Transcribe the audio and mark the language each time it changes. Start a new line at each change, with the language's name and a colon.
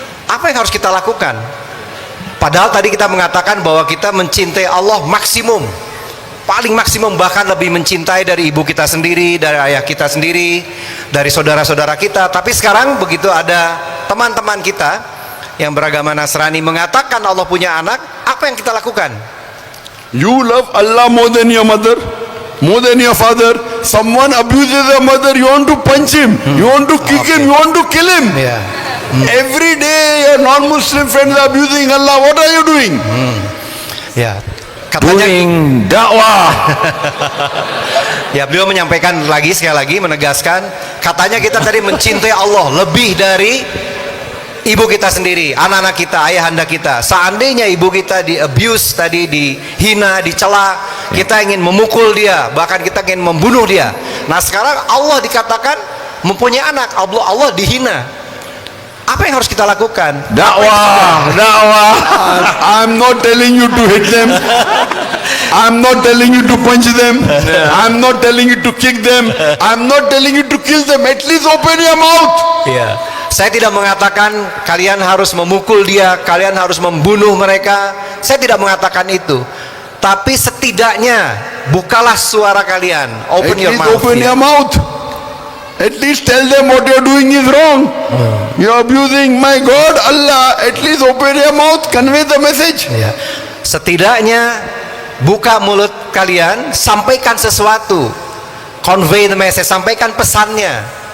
Indonesian: Apa yang harus kita lakukan? Padahal tadi kita mengatakan bahwa kita mencintai Allah maksimum, paling maksimum, bahkan lebih mencintai dari ibu kita sendiri, dari ayah kita sendiri, dari saudara-saudara kita. Tapi sekarang begitu ada teman-teman kita yang beragama Nasrani mengatakan Allah punya anak, apa yang kita lakukan?
English: You love Allah more than your mother, more than your father. Someone abuses your mother, you want to punch him, you want to kick him, you want to kill him. Every day your non-Muslim friends are abusing Allah. What are you doing?
Indonesian: Ya, katanya
English: Doing dakwah.
Indonesian: ya, beliau menyampaikan lagi, sekali lagi menegaskan, katanya kita tadi mencintai Allah lebih dari ibu kita sendiri, anak-anak kita, ayahanda kita. Seandainya ibu kita di abuse tadi, dihina, dicela, kita ingin memukul dia, bahkan kita ingin membunuh dia. Nah sekarang Allah dikatakan mempunyai anak, Allah dihina. Apa yang harus kita lakukan? Dakwah.
English: I'm not telling you to hit them. I'm not telling you to punch them. I'm not telling you to kick them. I'm not telling you to kill them. At least open your mouth.
Indonesian: Ya, saya tidak mengatakan kalian harus memukul dia, kalian harus membunuh mereka. Saya tidak mengatakan itu. Tapi setidaknya bukalah suara kalian.
English: Open At your least mouth. open ya. your mouth. At least tell them what you're doing is wrong. You're abusing my God, Allah. At least open your mouth, convey the message.
Indonesian: Ya. Setidaknya buka mulut kalian, sampaikan sesuatu.
English: Convey the message,
Indonesian: sampaikan pesannya.